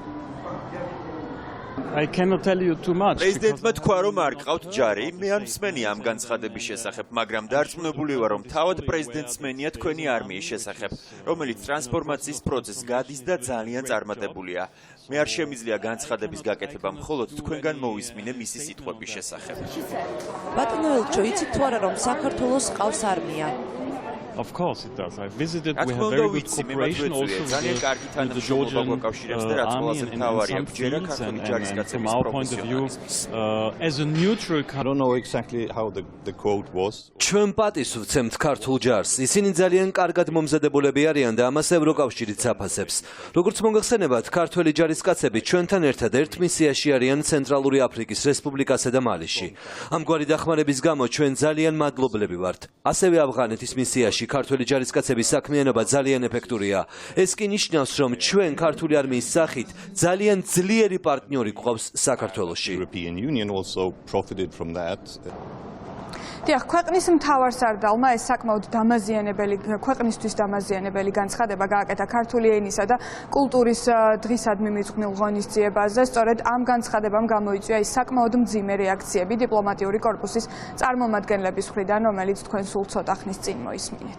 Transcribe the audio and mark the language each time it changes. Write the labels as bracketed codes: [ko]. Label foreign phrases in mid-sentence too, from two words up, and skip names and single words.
[ka] პრეზიდენტმა თქვა, რომ არ გყავთ ჯარი, მე არ მსმენია ამ განცხადების შესახებ, მაგრამ დარწმუნებული ვარ, რომ თავად პრეზიდენტს სმენია თქვენი არმიის შესახებ, რომელიც ტრანსფორმაციის პროცესს გადის და ძალიან წარმატებულია. მე არ შემიძლია განცხადების გაკეთება, მხოლოდ თქვენგან მოვისმინე მისი სიტყვების შესახებ. ბატონო ელჩო, იცით თუ არა, რომ საქართველოს ყავს არმია? [en] Of course it does. I visited. We have very good cooperation also with the Georgian army and some fleets and from our point of view, as a neutral country. I don't know exactly how the quote was. [ka] ჩვენ პატის ვცემთ ქართულ ჯარს. ისინი ძალიან კარგად მომზადებულები არიან და ამას ევროკავშირიც აფასებს. როგორც მოგახსენებათ, ქართველი ჯარისკაცები ჩვენთან ერთად ერთ მისიაში არიან ცენტრალური აფრიკის რესპუბლიკასა და მალიში. ამგვარი დახმარების გამო ჩვენ ძალიან მადლობლები ვართ. ასევე ავღანეთის მისიაში ქართული ჯარისკაცების საქმიანობა ძალიან ეფექტურია. ეს კი ნიშნავს, რომ ჩვენ ქართული არმიის სახით ძალიან ძლიერი პარტნიორი გვყავს საქართველოში. [en] European Union also profited from that. [ka] დიახ, ქვეყნის მთავარსარდალმა ეს საკმაოდ ქვეყნისთვის დამაზიანებელი განცხადება გააკეთა ქართული ენისა და კულტურის დღისადმი მიძღვნილ ღონისძიებაზე. სწორედ ამ განცხადებამ გამოიწვია ის საკმაოდ მძიმე რეაქციები დიპლომატიური კორპუსის წარმომადგენლების მხრიდან, რომელიც თქვენ სულ ცოტა ხნის წინ მოისმინეთ.